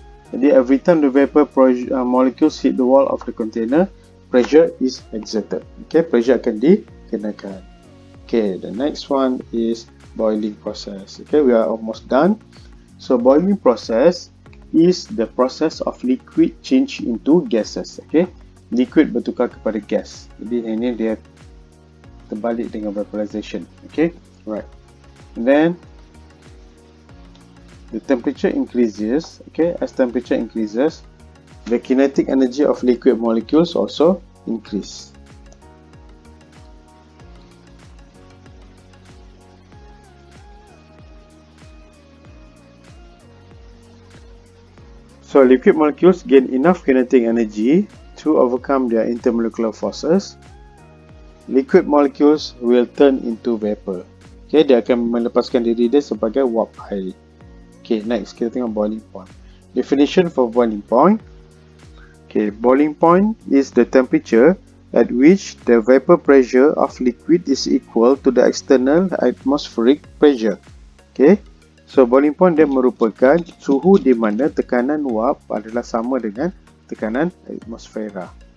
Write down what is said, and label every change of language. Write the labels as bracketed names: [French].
[English] Jadi every time the vapor molecules hit the wall of the container, pressure is exerted. Okay, pressure [Malay] akan dikenakan. [English] Okay, the next one is boiling process. Okay, we are almost done. So boiling process is the process of liquid change into gases. [Malay] Okay, liquid bertukar kepada gas. Jadi ini dia terbalik dengan vaporization. [English] Okay, right. And then the temperature increases. Okay, as temperature increases, the kinetic energy of liquid molecules also increase. So liquid molecules gain enough kinetic energy to overcome their intermolecular forces. Liquid molecules will turn into vapor. [Malay] Okay, dia akan melepaskan diri dia sebagai wap air. [English] Okay, next [Malay] kita tengok [English] boiling point. Definition for boiling point. Okay, boiling point is the temperature at which the vapor pressure of liquid is equal to the external atmospheric pressure. [Malay] Okay, so boiling point dia merupakan suhu di mana tekanan wap adalah sama dengan tekanan atmosfera.